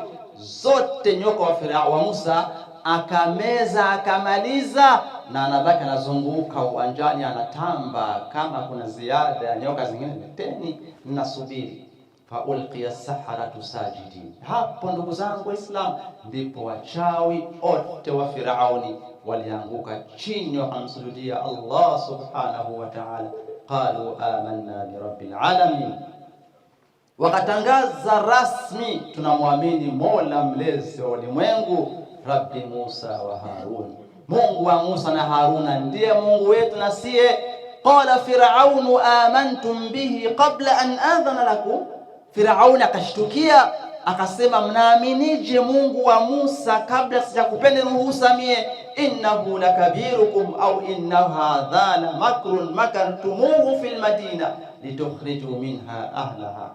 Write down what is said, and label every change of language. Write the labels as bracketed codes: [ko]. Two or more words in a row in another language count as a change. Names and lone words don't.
[sw] Zote nyoka wa Farao wa Musa akameza, akamaliza, na anabaki anazunguka uwanjani, anatamba kama kuna ziada ya nyoka zingine, leteni, ninasubiri. [ar] فألقي السحرة ساجدين. [sw] Hapo ndugu zangu Waislamu, ndipo wachawi wote wa Firauni walianguka chini wakamsujudia [ar] الله سبحانه وتعالى. قالوا آمنا برب العالمين, [sw] wakatangaza rasmi, tunamwamini Mola mlezi wa ulimwengu, [ar] رب موسى وهارون, [sw] Mungu wa Musa na Haruna ndiye Mungu wetu na siye. [ar] قال فرعون آمنتم به قبل أن آذن لكم, [sw] Firauni akashtukia akasema, mnaaminije Mungu wa Musa kabla sijakupeni ruhusa mie? [ar] إنه لكبيركم أو إن هذا لمكر مكرتموه في المدينة لتخرجوا منها أهلها.